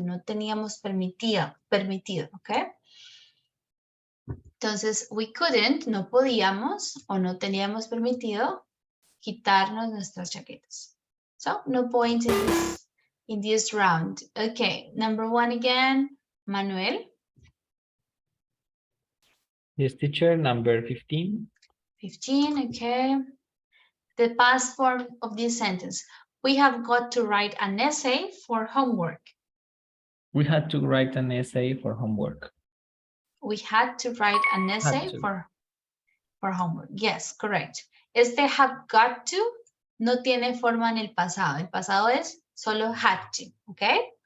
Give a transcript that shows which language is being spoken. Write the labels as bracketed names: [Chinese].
[Spanish] No teníamos permitido, ¿ok? Entonces, [English] we couldn't, [Spanish] no podíamos o no teníamos permitido quitarnos nuestras chaquetas. [English] So, no point in this round. Okay, number 1 again, Manuel. Yes, teacher, number 15. 15, okay. The past form of this sentence. We have got to write an essay for homework. We had to write an essay for homework. We had to write an essay for homework. Yes, correct. [Spanish] Este have got to no tiene forma en el pasado. El pasado es solo had to, okay?